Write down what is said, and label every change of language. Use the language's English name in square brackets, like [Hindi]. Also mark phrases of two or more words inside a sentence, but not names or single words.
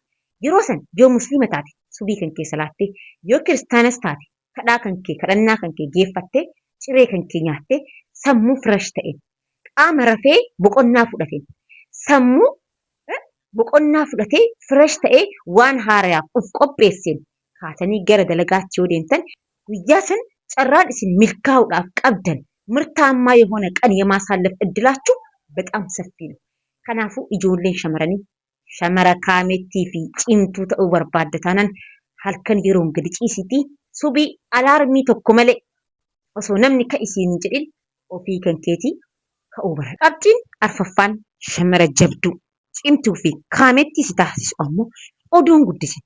[Oromo] Yeroo san yoo musliima taate subii kan keessa laattee yoo kiristaanas taate kadhannaa kan kee geeffattee ciree kan kee nyaattee sammuu fresh ta'e qaama rafee boqonnaa fudhatee sammuu boqonnaa fudhatee fresh ta'ee waan haaraaf of qopheesseen kaatanii gara dalagaatti yoo deemtan guyyaa san carraan isin milkaa'uudhaaf qabdan [Amharic] ምርታማ የሆነ ቀን የማሳለፍ እድላችሁ በጣም ሰፊ ነው። [Oromo] ከናፉ ijoolleen shamaranii shamara kaamettii fi cimtuu ta'uu barbaadda taanaan halkan yeroon gadi ciisitii subii alaarmii tokko malee osoo namni ka isiin jedhin ofii kan keetii ka'uu bara. Qabxiin arfaffaan shamara jabduu cimtuu fi kaamettii si taasisu ammoo oduun guddise.